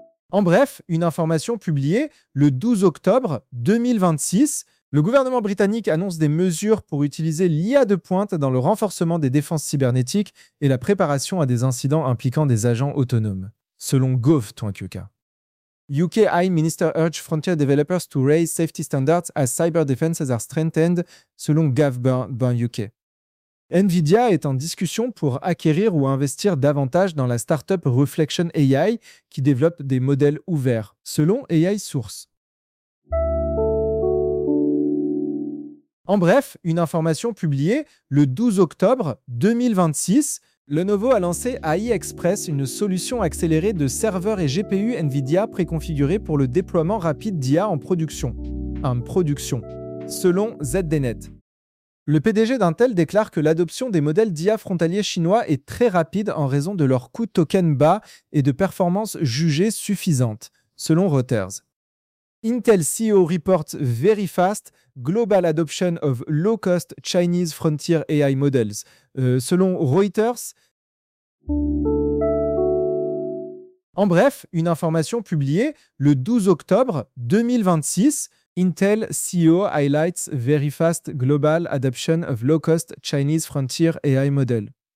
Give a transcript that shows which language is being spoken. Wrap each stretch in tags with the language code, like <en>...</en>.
<fr>En bref, une information publiée le 12 octobre 2026, le gouvernement britannique annonce des mesures pour utiliser l'IA de pointe dans le renforcement des défenses cybernétiques et la préparation à des incidents impliquant des agents autonomes, selon Gov.UK.</fr> <en>UK High Minister urge frontier developers to raise safety standards as cyber defenses are strengthened, selon Gov.UK.</en> <fr>Nvidia est en discussion pour acquérir ou investir davantage dans la startup Reflection AI qui développe des modèles ouverts, selon AI Source. En bref, une information publiée le 12 octobre 2026, Lenovo a lancé AI Express, une solution accélérée de serveurs et GPU NVIDIA préconfigurée pour le déploiement rapide d'IA en production. Selon ZDNet. Le PDG d'Intel déclare que l'adoption des modèles d'IA frontaliers chinois est très rapide en raison de leur coût token bas et de performances jugées suffisantes, selon Reuters.</fr> <en>Intel CEO reports very fast global adoption of low-cost Chinese frontier AI models.</en> <fr>Selon Reuters, en bref, une information publiée le 12 octobre 2026,</fr> <en>Intel CEO highlights very fast global adoption of low-cost Chinese frontier AI model.</en>